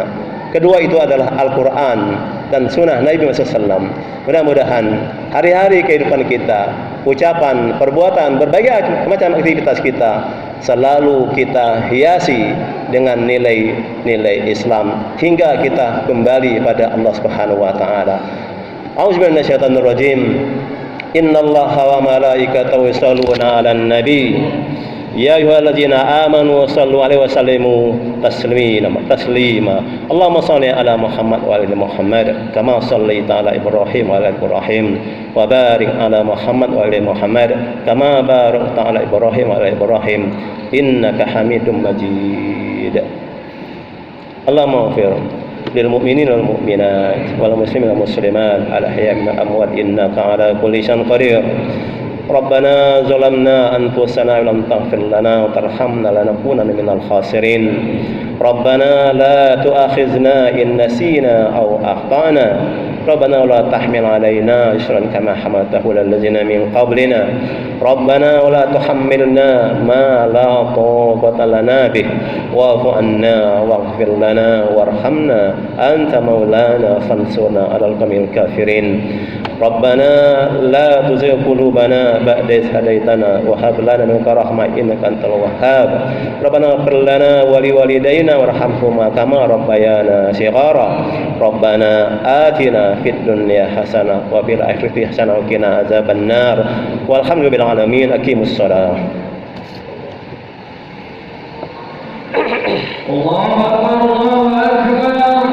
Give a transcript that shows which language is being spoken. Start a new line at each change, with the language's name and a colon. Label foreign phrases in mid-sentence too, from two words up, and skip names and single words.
Indonesian: Kedua itu adalah Al-Quran dan Sunnah Nabi SAW. Mudah-mudahan hari-hari kehidupan kita, ucapan, perbuatan, berbagai macam aktivitas kita, selalu kita hiasi dengan nilai-nilai Islam hingga kita kembali pada Allah
Arabic: سبحانه وتعالى. أعوذ بالله من الشيطان الرجيم. إن الله وملائكته يصلون على النبي. يا أيها الذين آمنوا صلوا عليه وسلموا تسليما. اللهم صل على محمد وعلى محمد كما صليت على إبراهيم وعلى إبراهيم وبارك على محمد وعلى محمد كما باركت على إبراهيم وعلى إبراهيم إنك حميد مجيد. اللهم اغفر للمؤمنين والمؤمنات والمسلمين والمسلمات الأحياء من الأموات إنك على كل شيء قدير. ربنا ظلمنا أنفسنا ولم تغفر لنا وترحمنا لنكونن من الخاسرين. ربنا لا تؤاخذنا إن نسينا أو أخطأنا. ربنا لا تحمل علينا إصرا كما حملته على الذين من قبلنا. ربنا لا تحملنا ما لا طاقة لنا به واعف عنا واغفر لنا وارحمنا أنت مولانا فانصرنا على القوم الكافرين. ربنا لا تزغ قلوبنا بعد إذ هديتنا وهب لنا من لدنك رحمة إنك أنت الوهاب. ربنا اغفر لنا ولوالدينا وارحمهما كما ربيانا صغيرا. ربنا آتنا في الدنيا حسنة وفي الآخرة حسنة وقنا عذاب النار. والحمد لله العالمين. أقيموا الصلاة. الله أكبر، الله أكبر.